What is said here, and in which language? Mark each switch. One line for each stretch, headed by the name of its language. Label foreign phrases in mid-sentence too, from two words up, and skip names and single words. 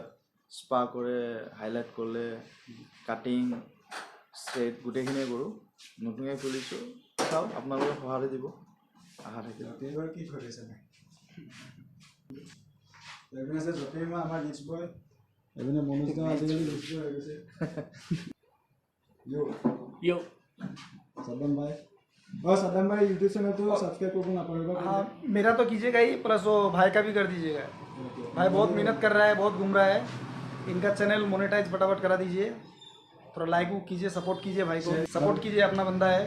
Assamese: স্পা কৰে, হাইলাইট কৰিলে, কাটিং, ষ্ট্ৰেট গোটেইখিনিয়ে কৰোঁ। নতুনকৈ খুলিছোঁ, চাওক আপোনালোকে সঁহাৰি দিব, আশা থাকিল। এইবাৰ কি থৈ দিছে নাই? এইপিনে আছে জ্যোতিৰ্মা, আমাৰ
English: rich boy.
Assamese: এইপিনে মনোজ দা আজিকালি
English: rich boy
Assamese: হৈ গৈছে।
Hindi: यो सद्दाम भाई, और सद्दाम भाई यूट्यूब चैनल तो सब्सक्राइब करना ना पड़ेगा। हाँ, मेरा तो कीजिएगा ही, प्लस वो भाई का भी कर दीजिएगा। भाई बहुत मेहनत कर रहा है, बहुत घूम रहा है। इनका चैनल मोनेटाइज फटाफट करा दीजिए, थोड़ा लाइक कीजिए, सपोर्ट कीजिए भाई को, सपोर्ट कीजिए, अपना बंदा है।